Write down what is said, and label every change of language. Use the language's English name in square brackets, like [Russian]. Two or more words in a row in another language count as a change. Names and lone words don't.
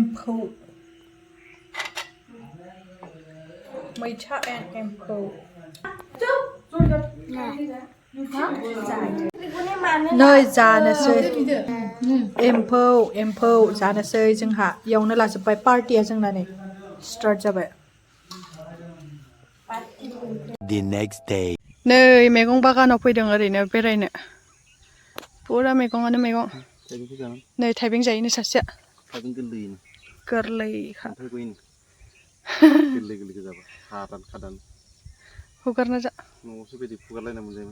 [Bodo] मैथा एम्फौ नै जानोसै एम्फौ जानोसै जोंहा इयावनो लाजोब्बाय पार्टिया जोंना नै स्टार्ट जाबाय [English] The next day. [Bodo] नै मैगं बागानाव फैदों ओरैनो बेरायनो पुरा मैगङानो मैगं नै थाइबें जायोनो सासेया गोरलैखा खादान हुगारना जा न'आवसो बिदि फुगारलायना मोनजायोमोन